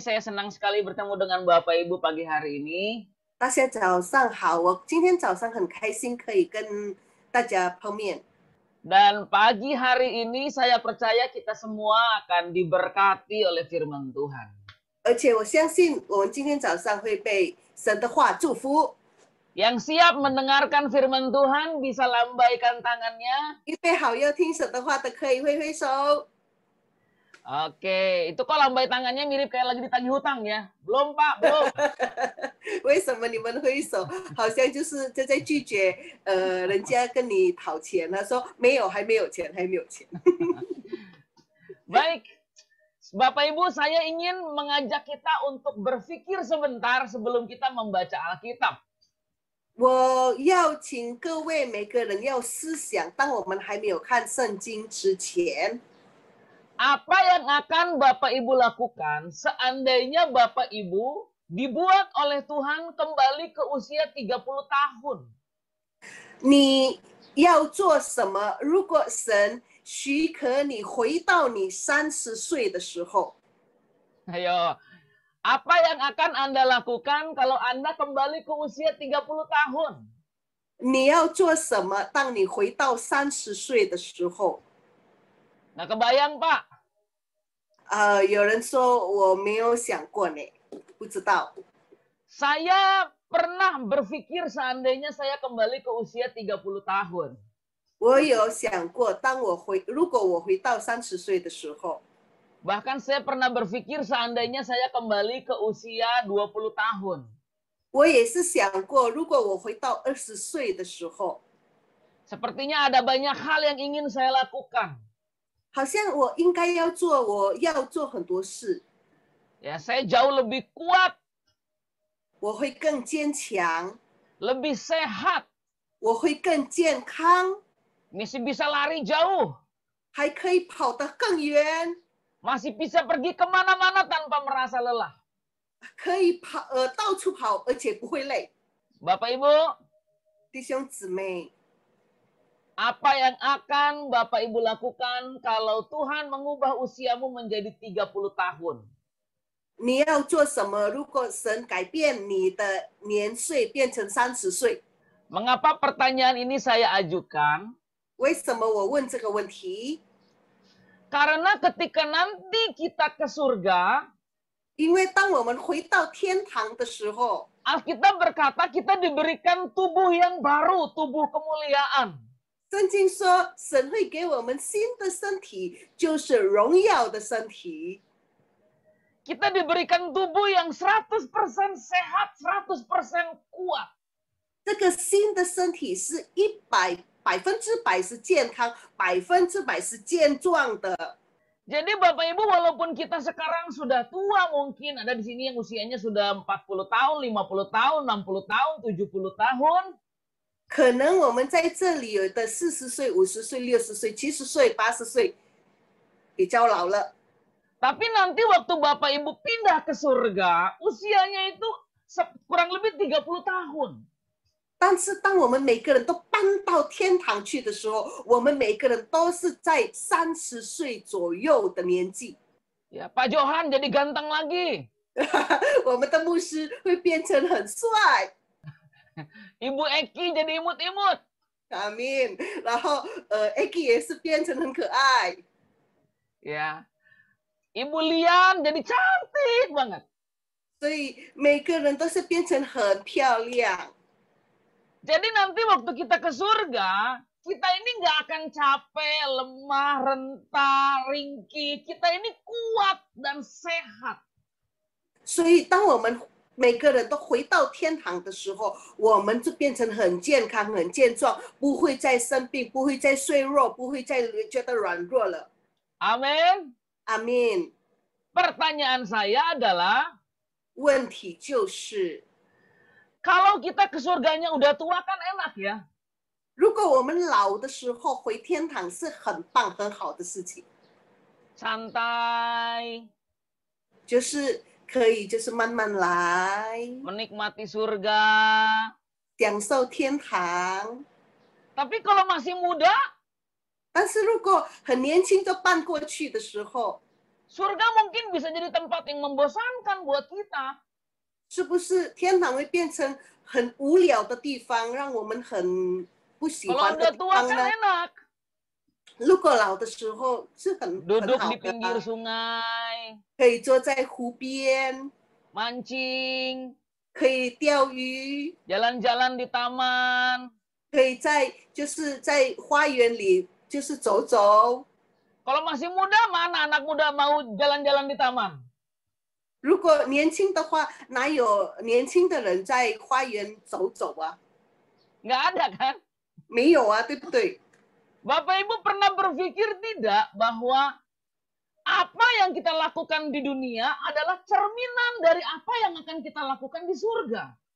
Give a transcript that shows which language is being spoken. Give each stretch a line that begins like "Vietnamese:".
Indonesian: Saya senang sekali bertemu dengan Bapak Ibu pagi hari ini.
Chinese: 大家早上好。我今天早上很开心可以跟大家碰面。
Indonesian: Dan pagi hari ini saya percaya kita semua akan diberkati oleh firman Tuhan.
Chinese: 而且我相信我们今天早上会被神的话祝福。
Indonesian: Yang siap mendengarkan firman Tuhan bisa lambaikan tangannya.
Chinese: 预备好要听神的话的可以挥挥手。
Indonesian: Oke, itu kok lambai tangannya mirip kayak lagi ditagih hutang ya? Belum Pak, belum.
Chinese: 为什么你们挥手？好像就是在拒绝人家跟你讨钱，他说没有，还没有钱，还没有钱。
Indonesian: Baik, Bapak Ibu, saya ingin mengajak kita untuk berpikir sebentar sebelum kita membaca Alkitab.
Chinese: 我要请各位每个人要思想，当我们还没有看圣经之前，
Indonesian: Apa yang akan Bapak Ibu lakukan seandainya Bapak Ibu dibuat oleh Tuhan kembali ke usia 30 tahun?
Chinese: 你要做什么？如果神许可你回到你30岁的时候，
Indonesian: Ayo, apa yang akan Anda lakukan kalau Anda kembali ke usia 30 tahun?
Chinese: 你要做什么？当你回到30岁的时候，
Indonesian: Nggak kebayang, Pak.
Chinese: 有人说我没有想过呢，不知道。
Indonesian: Saya pernah berpikir seandainya saya kembali ke usia 30 tahun.
Chinese: 我有想过，如果我回到30岁的时候，
Indonesian: Bahkan saya pernah berpikir seandainya saya kembali ke usia 20 tahun.
Chinese: 我也是想过，如果我回到20岁的时候，
Indonesian: Sepertinya ada banyak hal yang ingin saya lakukan.
Chinese: 好像我应该要做，我要做很多事，
Indonesian: Ya, saya jauh lebih kuat,
Chinese: 我会更坚强，
Indonesian: lebih sehat,
Chinese: 我会更健康，
Indonesian: masih bisa lari jauh,
Chinese: 还可以跑得更远，
Indonesian: masih bisa pergi kemana-mana tanpa merasa lelah.
Chinese: 可以到处跑，而且不会累。
Indonesian: Bapak Ibu,
Chinese: 弟兄姊妹，
Indonesian: apa yang akan Bapak Ibu lakukan kalau Tuhan mengubah usiamu menjadi 30 tahun?
Chinese: 你要做什么？如果神改变你的年岁变成30岁，
Indonesian: Mengapa pertanyaan ini saya ajukan?
Chinese: 为什么我问这个问题？
Indonesian: Karena ketika nanti kita ke surga,
Chinese: 因为当我们回到天堂的时候，
Indonesian: Alkitab berkata kita diberikan tubuh yang baru, tubuh kemuliaan.
Chinese: 圣经说神会给我们新的身体，就是荣耀的身体。
Indonesian: Kita diberikan tubuh yang 100% sehat, 100% kuat.
Chinese: 这个新的身体是100%是健康，100%是健壮的。
Indonesian: Jadi Bapak Ibu, walaupun kita sekarang sudah tua, mungkin ada di sini yang usianya sudah 40 tahun, 50 tahun, 60 tahun, 70 tahun.
Chinese: 可能我们在这里有的40岁、50岁、60岁、70岁、80岁，比较老了。
Indonesian: Tapi nanti waktu Bapak Ibu pindah ke surga, usianya itu kurang lebih 30 tahun.
Chinese: 但是当我们每个人都搬到天堂去的时候，我们每个人都是在30岁左右的年纪。
Indonesian: Ya, Pak Johan jadi ganteng lagi.
Chinese: 我们的牧师会变成很帅，
Indonesian: Ibu Eki jadi imut-imut.
Chinese: 阿明。然后Eki 也是变成很可爱，
Indonesian: Ya. Ibu Lian jadi cantik banget.
Chinese: 所以每个人都是变成很漂亮。
Indonesian: Jadi nanti waktu kita ke surga, kita ini nggak akan capek, lemah, renta, ringkih. Kita ini kuat dan sehat.
Chinese: 所以当我们每个人都回到天堂的时候，我们就变成很健康、很健壮，不会再生病，不会再脆弱，不会再觉得软弱了。
Indonesian: Amin.
Chinese: 阿明。
Indonesian: Pertanyaan saya adalah,
Chinese: 问题就是，
Indonesian: Kalau kita ke surganya udah tua kan enak ya.
Chinese: 如果我们老的时候回天堂是很棒很好的事情，
Indonesian: Santai,
Chinese: 就是可以就是慢慢来，
Indonesian: menikmati surga.
Chinese: 享受天堂。
Indonesian: Tapi kalau masih muda,
Chinese: 但是如果很年轻就搬过去的时候，
Indonesian: surga mungkin bisa jadi tempat yang membosankan buat kita.
Chinese: 是不是天堂会变成很无聊的地方，让我们很不喜
Indonesian: Kalau
Chinese: 欢的
Indonesian: udah
Chinese: 地
Indonesian: tua
Chinese: 方
Indonesian: kan
Chinese: 呢？
Indonesian: enak.
Chinese: 如果老的时候是很
Indonesian: Duduk
Chinese: 好
Indonesian: di pinggir
Chinese: 的，
Indonesian: sungai,
Chinese: 可以坐在湖边，
Indonesian: mancing,
Chinese: 可以钓鱼，
Indonesian: jalan-jalan di taman.
Chinese: 可以就是在花园里就是走走。
Indonesian: Kalau masih muda, mana anak muda mau jalan-jalan di taman?
Chinese: 如果年轻的话，哪有年轻的人在花园走走啊？
Indonesian: Nggak ada kan?
Chinese: 没有啊，对不对？
Indonesian: Bapak Ibu pernah berpikir tidak bahwa apa yang kita lakukan di dunia adalah cerminan dari apa yang akan kita lakukan di surga?